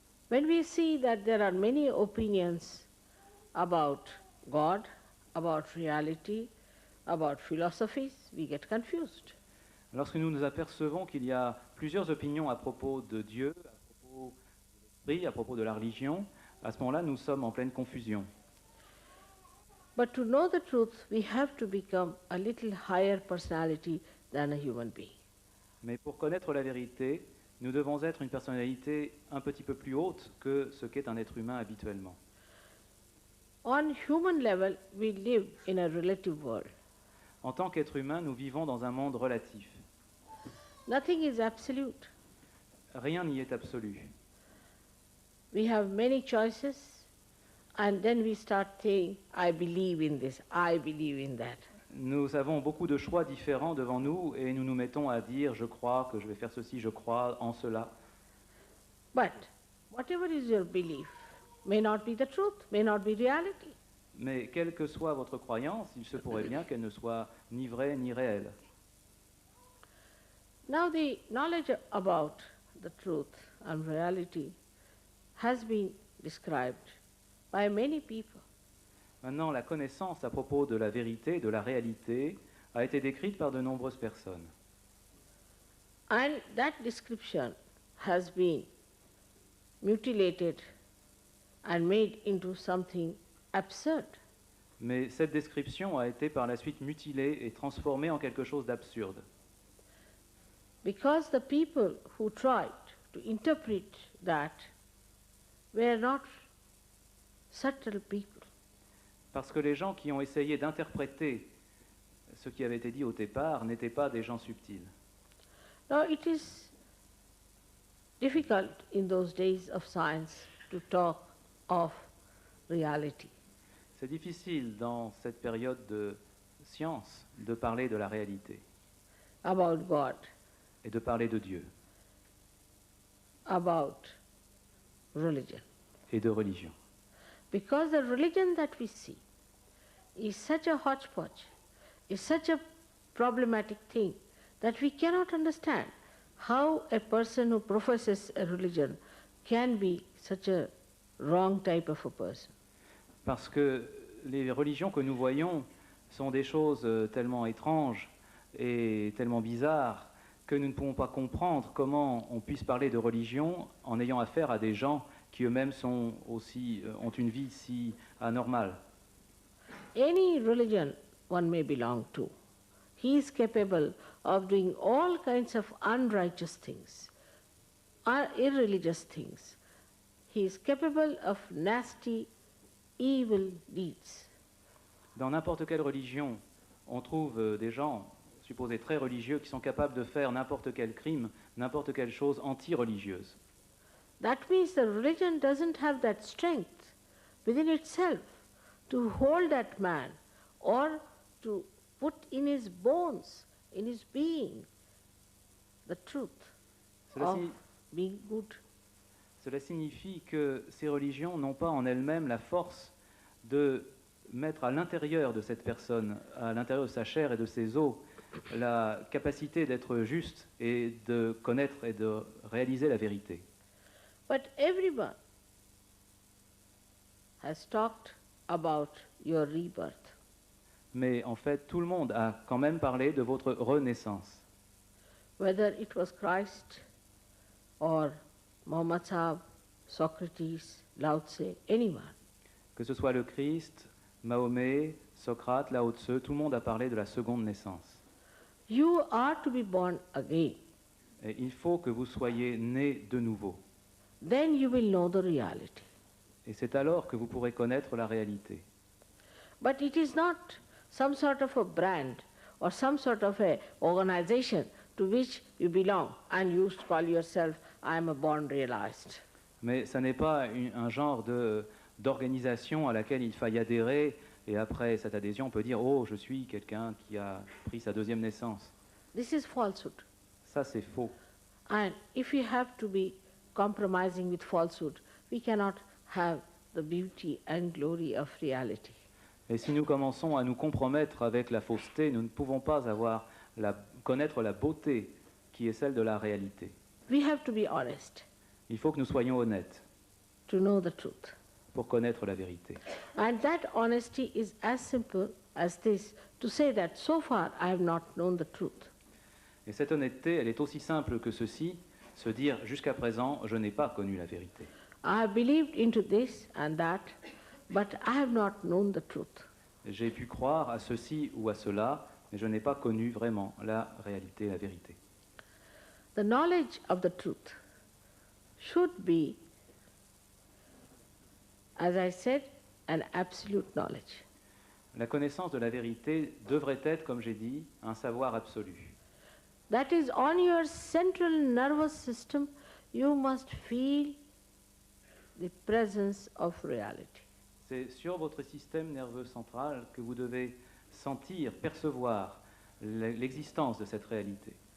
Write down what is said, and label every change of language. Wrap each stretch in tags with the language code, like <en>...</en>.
<en>When we see that there are many opinions about God, about reality, about philosophies, we get confused.</en> <fr>Lorsque nous nous apercevons qu'il y a plusieurs opinions à propos de Dieu, à propos de l'esprit, à propos de la religion, à ce moment-là, nous sommes en pleine confusion.</fr> <en>But to know the truth, we have to become a little higher personality than a human being.</en> <fr>Mais pour connaître la vérité, nous devons être une personnalité un petit peu plus haute que ce qu'est un être humain habituellement.</fr> <en>On human level, we live in a relative world.</en> <fr>En tant qu'être humain, nous vivons dans un monde relatif.</fr> <en>Nothing is absolute.</en> <fr>Rien n'y est absolu.</fr> <en>We have many choices, and then we start saying, I believe in this, I believe in that.</en> <fr>Nous avons beaucoup de choix différents devant nous et nous nous mettons à dire « je crois que je vais faire ceci, je crois en cela ».</fr> <en>But whatever is your belief may not be the truth, may not be reality.</en> <fr>Mais quelle que soit votre croyance, il se pourrait bien qu'elle ne soit ni vraie ni réelle.</fr> <en>Now the knowledge about the truth and reality has been described by many people.</en> <fr>Maintenant, la connaissance à propos de la vérité, de la réalité, a été décrite par de nombreuses personnes.</fr> <en>And that description has been mutilated and made into something absurd.</en> <fr>Mais cette description a été par la suite mutilée et transformée en quelque chose d'absurde.</fr> <en>Because the people who tried to interpret that were not subtle people.</en> <fr>Parce que les gens qui ont essayé d'interpréter ce qui avait été dit au départ n'étaient pas des gens subtils.</fr> <en>Now it is difficult in those days of science to talk of reality.</en> <fr>C'est difficile dans cette période de science de parler de la réalité</fr> <en>About God,</en> <fr>et de parler de Dieu</fr> <en>about religion.</en> <fr>et de religion.</fr> <en>Because the religion that we see is such a hodgepodge, is such a problematic thing that we cannot understand how a person who professes a religion can be such a wrong type of a person.</en> <fr>Parce que les religions que nous voyons sont des choses tellement étranges et tellement bizarres que nous ne pouvons pas comprendre comment on puisse parler de religion en ayant affaire à des gens qui eux-mêmes sont aussi, ont une vie si anormale.</fr> <en>Any religion one may belong to, he is capable of doing all kinds of unrighteous things, irreligious things. He is capable of nasty, evil deeds.</en> <fr>Dans n'importe quelle religion, on trouve des gens supposés très religieux qui sont capables de faire n'importe quel crime, n'importe quelle chose anti-religieuse.</fr> <en>That means the religion doesn't have that strength within itself to hold that man or to put in his bones, in his being, the truth of being good.</en> <fr>Cela signifie que ces religions n'ont pas en elles-mêmes la force de mettre à l'intérieur de cette personne, à l'intérieur de sa chair et de ses os, la capacité d'être juste et de connaître et de réaliser la vérité.</fr> <en>But everyone has talked about your rebirth.</en> <fr>Mais en fait, tout le monde a quand même parlé de votre renaissance.</fr> <en>Whether it was Christ or Muhammad Sahib, Socrates, Lao Tse, anyone.</en> <fr>Que ce soit le Christ, Mahomet, Socrate, Lao Tse, tout le monde a parlé de la seconde naissance.</fr> <en>You are to be born again.</en> <fr>Et il faut que vous soyez nés de nouveau.</fr> <en>Then you will know the reality.</en> <fr>Et c'est alors que vous pourrez connaître la réalité.</fr> <en>But it is not some sort of a brand or some sort of a organization to which you belong and you call yourself, I am a born realized.</en> <fr>Mais ça n'est pas un genre d'organisation à laquelle il faille adhérer et après cette adhésion on peut dire « Oh, je suis quelqu'un qui a pris sa deuxième naissance ».</fr> <en>This is falsehood.</en> <fr>Ça c'est faux.</fr> <en>And if we have to be compromising with falsehood, we cannot have the beauty and glory of reality.</en> <fr>Et si nous commençons à nous compromettre avec la fausseté, nous ne pouvons pas connaître la beauté qui est celle de la réalité.</fr> <en>We have to be honest</en> <fr>Il faut que nous soyons honnêtes</fr> <en>to know the truth.</en> <fr>pour connaître la vérité.</fr> <en>And that honesty is as simple as this, to say that so far I have not known the truth.</en> <fr>Et cette honnêteté, elle est aussi simple que ceci, se dire jusqu'à présent, je n'ai pas connu la vérité.</fr> <en>I have believed into this and that, but I have not known the truth.</en> <fr>J'ai pu croire à ceci ou à cela, mais je n'ai pas connu vraiment la réalité, la vérité.</fr> <en>The knowledge of the truth should be, as I said, an absolute knowledge.</en> <fr>La connaissance de la vérité devrait être, comme j'ai dit, un savoir absolu.</fr> <en>That is, on your central nervous system, you must feel the presence of reality.</en> <fr>C'est sur votre système nerveux central que vous devez sentir, percevoir l'existence de cette réalité.</fr>